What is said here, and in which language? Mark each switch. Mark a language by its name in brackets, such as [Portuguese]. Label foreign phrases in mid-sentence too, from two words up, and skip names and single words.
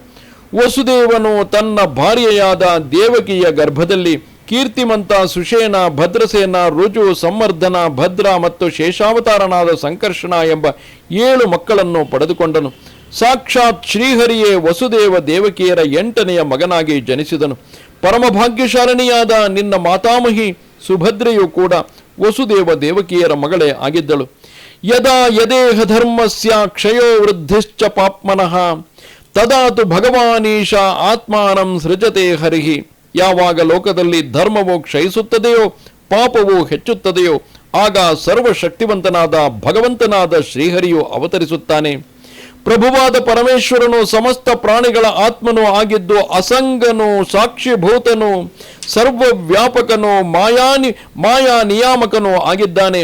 [Kannada] ವಸುದೇವನು ತನ್ನ ಭಾರ್ಯೆಯಾದ ದೇವಕಿಯ ಗರ್ಭದಲ್ಲಿ ಕೀರ್ತಿಮಂತ, ಸುಷೇನ, ಭದ್ರಸೇನ, ರುಜು, ಸಂವರ್ಧನ, ಭದ್ರ ಮತ್ತು ಶೇಷಾವತಾರನಾದ ಸಂಕರ್ಷಣ ಎಂಬ 7 ಮಕ್ಕಳನ್ನು ಪಡೆದುಕೊಂಡನು. ಸಾಕ್ಷಾತ್ ಶ್ರೀಹರಿಯೇ ವಸುದೇವ ದೇವಕಿಯರ 8ನೆಯ ಮಗನಾಗಿ ಜನಿಸಿದನು. ಪರಮಭಾಗ್ಯಶಾಲಿನಿಯಾದ ನಿನ್ನ ಮಾತಾಮಹಿ ಸುಭದ್ರೆಯೂ ಕೂಡ ವಸುದೇವ ದೇವಕಿಯರ ಮಗಳೇ ಆಗಿದ್ದಳು. [Sanskrit] ಯದಾ ಯದೇಹ ಧರ್ಮಸ್ಯ ಕ್ಷಯೋ ವೃದ್ಧಿಶ್ಚ ಪಾಪ್ಮನಃ ತದಾತು ಭಗವಾನೀಶ ಆತ್ಮಾನಂ ಸೃಜತೆ ಹರಿಹಿ. [Kannada] ಯಾವಾಗ ಲೋಕದಲ್ಲಿ ಧರ್ಮವು ಕ್ಷಯಿಸುತ್ತದೆಯೋ, ಪಾಪವು ಹೆಚ್ಚುತ್ತದೆಯೋ, ಆಗ ಸರ್ವಶಕ್ತಿವಂತನಾದ ಭಗವಂತನಾದ ಶ್ರೀಹರಿಯು ಅವತರಿಸುತ್ತಾನೆ. ಪ್ರಭುವಾದ ಪರಮೇಶ್ವರನು ಸಮಸ್ತ ಪ್ರಾಣಿಗಳ ಆತ್ಮನೂ ಆಗಿದ್ದು ಅಸಂಗನು, ಸಾಕ್ಷಿಭೂತನು, ಸರ್ವವ್ಯಾಪಕನು, ಮಾಯಾ ನಿಯಾಮಕನೂ ಆಗಿದ್ದಾನೆ.